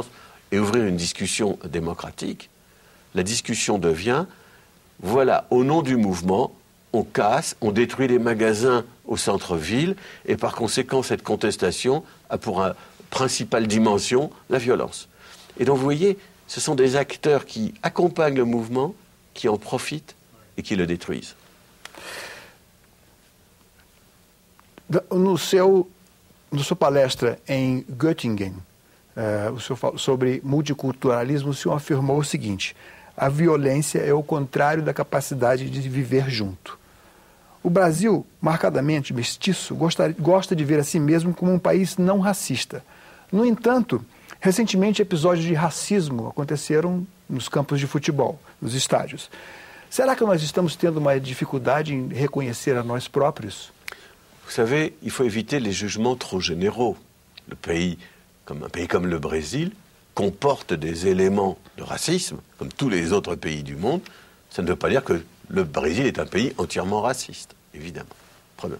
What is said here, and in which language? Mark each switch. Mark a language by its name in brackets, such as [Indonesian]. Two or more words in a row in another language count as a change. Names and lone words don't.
[French] et ouvrir une discussion démocratique, la discussion devient « Voilà, au nom du mouvement, on casse, on détruit les magasins au centre-ville, et par conséquent, cette contestation a pour principale dimension la violence. » Et donc, vous voyez, ce sont des acteurs qui accompagnent le mouvement, qui en profitent e que le détruisent. [Portuguese] Na sua palestra em Göttingen, o senhor falou sobre multiculturalismo, o senhor afirmou o seguinte: a violência é o contrário da capacidade de viver junto. O Brasil, marcadamente mestiço, gosta de ver a si mesmo como um país não racista. No entanto, recentemente episódios de racismo aconteceram nos campos de futebol, nos estádios. Será que nós estamos tendo uma dificuldade em reconhecer a nós próprios? [French] Vous savez, il faut éviter les jugements trop généraux. Un pays comme le Brésil comporte des éléments de racisme, comme tous les autres pays du monde. Ça ne veut pas dire que le Brésil est un pays entièrement raciste, évidemment. Premièrement.